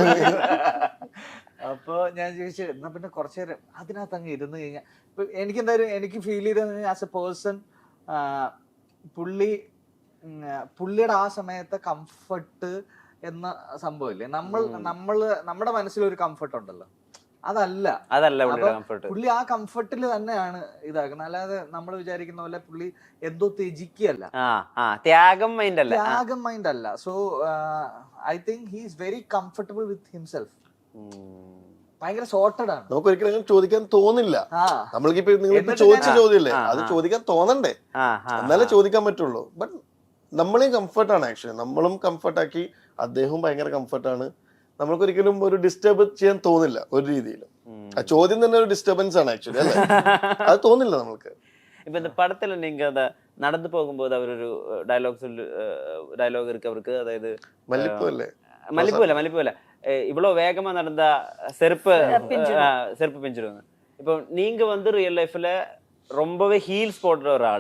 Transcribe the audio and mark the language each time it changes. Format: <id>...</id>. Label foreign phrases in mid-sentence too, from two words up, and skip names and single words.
<ml>അപ്പൊ ഞാൻ ചോദിച്ചു, എന്നാ പിന്നെ കുറച്ചു നേരം അതിനകത്ത് അങ്ങ് ഇരുന്ന് കഴിഞ്ഞാൽ ഇപ്പൊ എനിക്ക് ഫീൽ ചെയ്തത്</ml> <en>as a person,</en> <ml>പുള്ളിയുടെ ആ സമയത്തെ കംഫർട്ട് എന്ന സംഭവമില്ലേ, നമ്മുടെ മനസ്സിലൊരു കംഫർട്ട് ഉണ്ടല്ലോ, അതല്ല പുള്ളി ആ കംഫർട്ടിൽ തന്നെയാണ് ഇതാക്കുന്നത്. അല്ലാതെ നമ്മൾ വിചാരിക്കുന്ന പോലെ പുള്ളി എന്തോ ത്യജിക്കല്ല, ത്യാഗം</ml> <en>മൈൻഡ് അല്ല. so I think he is very comfortable with himself.</en> <ml>ഭയങ്കര സോർട്ടഡ് ആണ്. നമുക്ക് ഒരിക്കലും ചോദിക്കാൻ തോന്നില്ല. നമ്മൾക്കിപ്പോ നിങ്ങൾ ചോദിച്ച ചോദ്യല്ലേ, അത് ചോദിക്കാൻ തോന്നണ്ടേ, എന്നാലേ ചോദിക്കാൻ പറ്റുള്ളൂ. ബട്ട് നമ്മളെയും കംഫർട്ടാണ് ആക്ച്വലി, നമ്മളും കംഫർട്ടാക്കി, അദ്ദേഹവും ഭയങ്കര കംഫർട്ടാണ്. നമ്മൾക്കൊരിക്കലും ഒരു ഡിസ്റ്റർബ് ചെയ്യാൻ തോന്നില്ല ഒരു രീതിയിലും. ആ ചോദ്യം തന്നെ ഒരു ഡിസ്റ്റർബൻസ് ആണ് ആക്ച്വലി, അല്ലേ? അത് തോന്നില്ല നമ്മൾക്ക്.</ml> <ta>ഇപ്പൊ இந்த படத்துல நீங்க அத நடந்து போகும்போது அவரொரு டயலாக் இருக்கு அவருக்கு, அதாவது மல்லிப்பூ இல்ல இவ்வளவு வேகமா நடந்தா செருப்பு பிஞ்சிடுவாங்க. இப்போ நீங்க வந்து</ta> <en>real life</en> <ta>ரொம்பவே ஹீல்ஸ் போடுற ஒரு ஆளு.</ta>